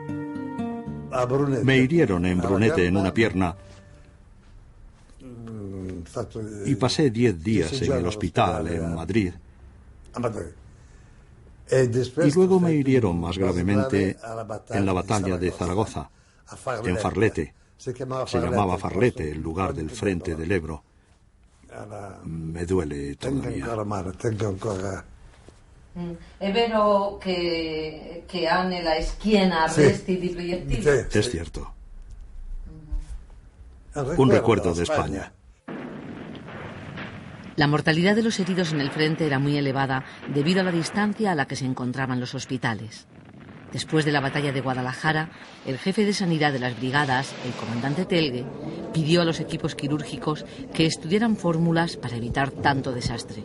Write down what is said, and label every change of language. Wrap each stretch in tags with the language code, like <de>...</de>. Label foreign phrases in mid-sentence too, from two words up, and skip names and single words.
<es>Me hirieron en Brunete en una pierna y pasé 10 días en el hospital en Madrid. Y luego me hirieron más gravemente en la batalla de Zaragoza, en Farlete. Se llamaba Farlete el lugar del frente del Ebro. Me duele todavía.</es> <it>È vero che ha nella schiena resti di proiettili?</it> <es>Es cierto. Un recuerdo de España. La mortalidad de los heridos en el frente era muy elevada debido a la distancia a la que se encontraban los hospitales. Después de la batalla de Guadalajara, el jefe de sanidad de las brigadas, el comandante Telgue, pidió a los equipos quirúrgicos que estudiaran fórmulas para evitar tanto desastre.</es>